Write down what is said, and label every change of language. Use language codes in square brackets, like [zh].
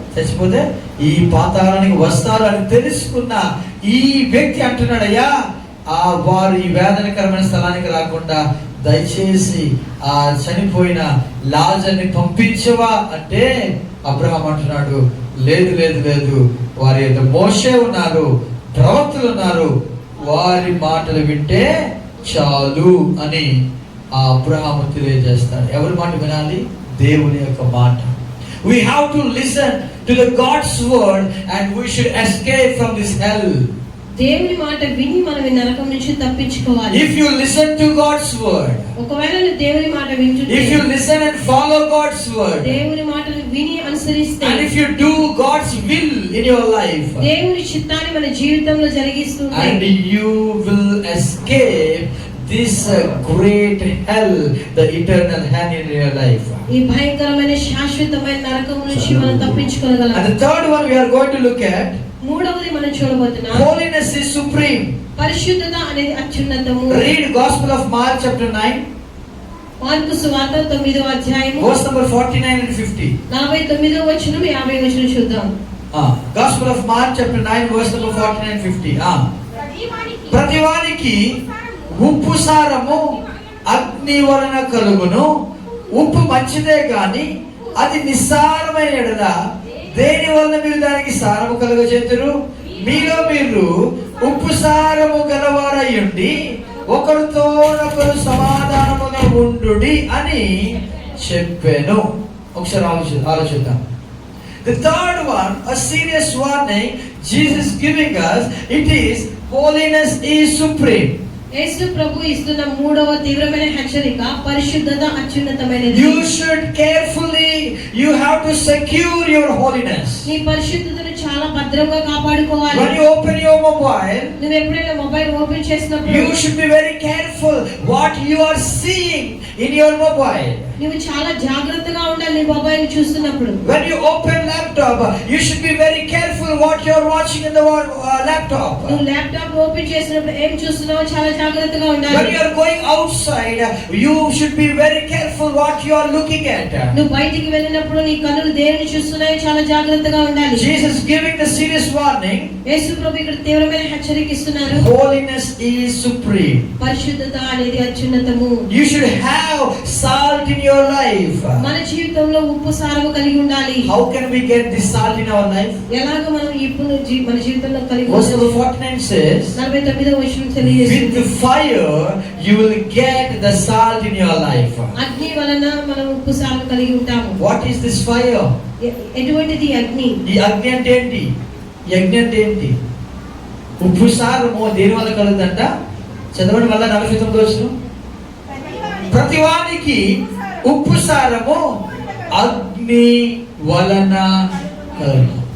[te] చచ్చిపోతే ఈ పాతాళానికి వస్తారు అని తెలుసుకున్న ఈ వ్యక్తి అంటున్నాడయ్యా, వారు ఈ వేదనకరమైన స్థలానికి రాకుండా దయచేసి ఆ చనిపోయిన లాజర్ని పంపించవా అంటే అబ్రహాం అంటున్నాడు, లేదు లేదు లేదు, వారి యొక్క మోషే ఉన్నారు, ప్రవక్తలు ఉన్నారు, వారి మాటలు వింటే చాలు అని ఆ అబ్రహాము తెలియజేస్తాడు. ఎవరి మాట వినాలి? దేవుని యొక్క మాట. [en] We have to listen to the God's word and we should escape from this hell. [te] దేవుని మాట విని మనం ఈ నరకం నుంచి తప్పించుకోవాలి. [en] If you listen to God's word, [te] ఒకవేళ నువ్వు దేవుని మాట వింటుంటే, [en] if you listen and follow God's word, [te] దేవుని మాటను విని అనుసరిస్తే, [en] and if you do God's will in your life, [te] దేవుని చిత్తాన్ని మన జీవితంలో జరిగిస్తుంటే, [en] and you will escape this great hell, the eternal hell in your life. [te] ఈ భయంకరమైన శాశ్వతమైన నరకం నుంచి మనం తప్పించుకోగలం. [en] And the third one we are going to look at, [te] మూడవది మనం చూడబోతున్నాం, [en] holiness is supreme. [te] పరిశుద్ధత అనేది అత్యున్నతము. [en] Read Gospel of Mark chapter 9, [te] mark సువార్త 9వ అధ్యాయము [en] verse number 49 and 50. [te] 49వ వచనం 50వ వచనం చూద్దాం. [en] Gospel of Mark chapter 9 verse number 49 and 50. [te] ప్రతివానికి ఉప్పు సారము అగ్ని వలన కలుగును. ఉప్పు మంచిదే గాని అది నిస్సారమైన ఎడల దేని వలన మీరు దానికి సారము కలుగజేతురు? మీలో మీరు ఉప్పు సారము గలవారయ్యుండి ఒకరితో ఒకరు సమాధానముగా ఉండుడి అని చెప్పాను. ఒకసారి ఆలోచిద్దాం. [en] The third one, a serious warning Jesus giving us, it is holiness is supreme. [te] యేసు ప్రభు ఇస్తున్న మూడవ తీవ్రమైన హెచ్చరిక, పరిశుద్ధత అత్యున్నతమైనది. [en] You should carefully, you have to secure your holiness. [te] నీ పరిశుద్ధతను చాలా భద్రంగా కాపాడుకోవాలి. [en] When you open your mobile, [te] నువ్వు ఎప్పుడైనా మొబైల్ ఓపెన్ చేసినప్పుడు, [en] you should be very careful what you are seeing in your mobile. [te] నువ్వు చాలా జాగ్రత్తగా ఉండాలి నీ మొబైల్ చూస్తున్నప్పుడు. [en] When you open laptop, you should be very careful what you are watching in the laptop. [te] నువ్వు laptop open చేసినప్పుడు ఏం చూస్తున్నావో చాలా జాగ్రత్తగా ఉండాలి. [en] When you are going outside, you should be very careful what you are looking at. [te] నువ్వు బయటికి వెళ్ళినప్పుడు నీ కన్నులు దేనిని చూస్తున్నాయో చాలా జాగ్రత్తగా ఉండాలి. [en] Jesus giving the serious warning. [te] యేసు ప్రభు ఇక్కడ తీవ్రమైన హెచ్చరిక ఇస్తున్నారు. [en] Holiness is supreme. [te] పరిశుద్ధత అనేది అత్యున్నతము. [en] You should have salt in your life. [te] మన జీవితంలో ఉప్పు సారము కలిగి ఉండాలి. [en] How can we get this salt in our life? [te] ఎలాగ మనం ఉప్పును మన జీవితంలో కలిగి [en] Verse number [te] ఉండాలి? [en] 49 says, [te] 49వ వచనం తెలియజేస్తుంది. [en] with fire you will get the salt in your life. [te] అగ్ని వలన మనం ఉప్పు సారము కలిగి ఉంటాము. [en] What is this fire? [te] ఎటువంటిది అగ్ని? ఈ అగ్ని అంటే ఏంటి? ఈ అగ్ని అంటే ఏంటి? ఉప్పు సారము దేని వల్ల కలుగుతుందంట? చదవండి వల్ల 49వ వచనం. ప్రతివానికి ఉప్పు సారము అగ్ని వలన కలగడం.